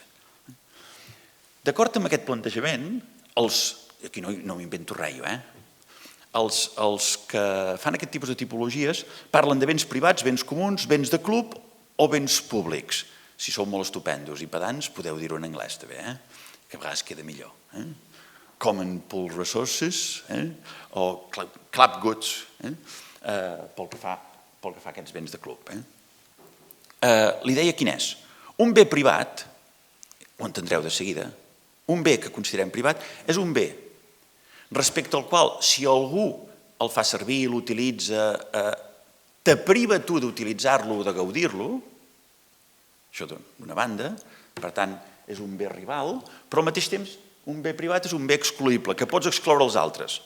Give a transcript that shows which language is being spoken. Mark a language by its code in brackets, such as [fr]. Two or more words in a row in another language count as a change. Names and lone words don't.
[ca] D'acord amb aquest plantejament, aquí no m'invento res jo, els que fan aquest tipus de tipologies parlen de béns privats, béns comuns, béns de club o béns públics. Si sou molt estupendos i pedants, podeu dir-ho en anglès també, que a vegades queda millor. [en] Common pool resources [ca] o [en] club goods [ca] pel que fa a aquests béns de club. L'idea quina és? Un bé privat, ho entendreu de seguida, un bé que considerem privat és un bé respecte al qual si algú el fa servir, l'utilitza, te priva tu d'utilitzar-lo o de gaudir-lo, això d'una banda, per tant, és un bé rival, però al mateix temps un bé privat és un bé excluïble, que pots excloure els altres.